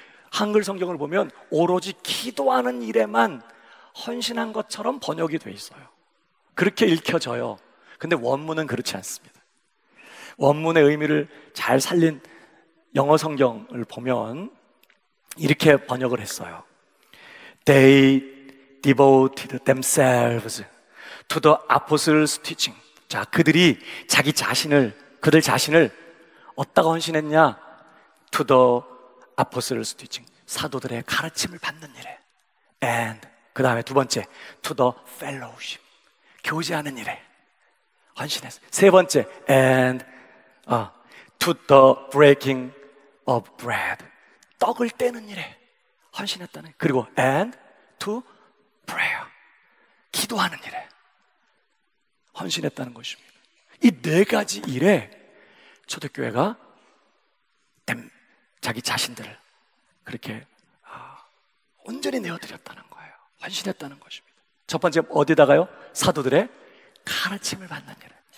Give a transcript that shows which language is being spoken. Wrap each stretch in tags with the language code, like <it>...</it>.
<ko>한글 성경을 보면 오로지 기도하는 일에만 헌신한 것처럼 번역이 돼 있어요. 그렇게 읽혀져요. 근데 원문은 그렇지 않습니다. 원문의 의미를 잘 살린 영어 성경을 보면 이렇게 번역을 했어요.</ko> <en>They devoted themselves to the apostles' teaching.</en> <ko>자, 그들 자신을 어디다가 헌신했냐?</ko> <en>To the apostles' teaching.</en> <ko>사도들의 가르침을 받는 일에. And 그 다음에 두 번째,</ko> <en>to the fellowship.</en> <ko>교제하는 일에 헌신했어요. 세 번째,</ko> <en>and to the breaking of bread.</en> <ko>떡을 떼는 일에 헌신했다는. 그리고</ko> <en>and to prayer.</en> <ko>기도하는 일에 헌신했다는 것입니다. 이 네 가지 일에 초대교회가 자기 자신들을 그렇게 온전히 내어드렸다는 거예요. 헌신했다는 것입니다. 첫 번째 어디다가요? 사도들의 가르침을 받는 일에.</ko>